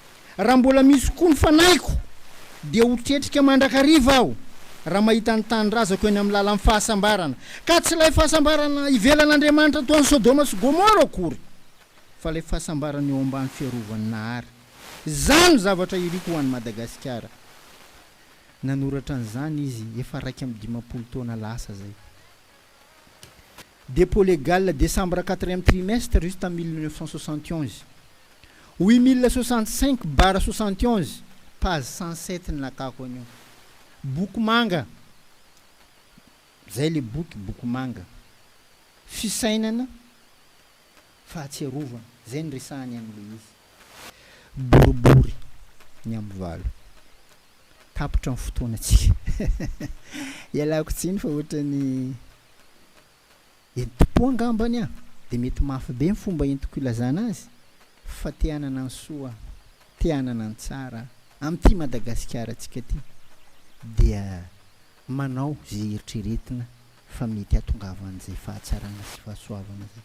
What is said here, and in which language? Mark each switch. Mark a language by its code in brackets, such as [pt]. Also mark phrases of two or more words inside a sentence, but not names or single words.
[mg] Raha mbola misy koa ny fanaiko dia hotretrika mandrakariva aho raha mahita ny tanindrazako eny amin'ny lalan'ny fahasambarana ka tsy ilay fahasambarana ivelan'Andriamanitra toan'ny Sodoma sy Gomora akory fa ilay fahasambarana eo ambany fiarovany Nahary. Zany zavatra iriko ho an'ny Madagasikara. Nanoratra an'izany izy efa 2 taona lasa zay. [fr] Dépôt légal décembre 4e trimestre juste en 1971. [mg] 8065/71 page 107 ny lakako anio. Boky manga. Zay le boky manga. Fisainana fahatsiarovana. Zay ny resahany am'le izy. Boribory ny am'valo. Tapitra ny fotoanantsika. Ialako tsiny fa ohatrany enti-po angambany a dia mety mafy be ny fomba entiko ilazana azy fa te-hanana ny soa, te-hanana ny tsara amin'ity Madagasikara antsika ty dia manao zay eritreretina fa mety hahatongavan'izay fahatsarana sy fahasoavana zay.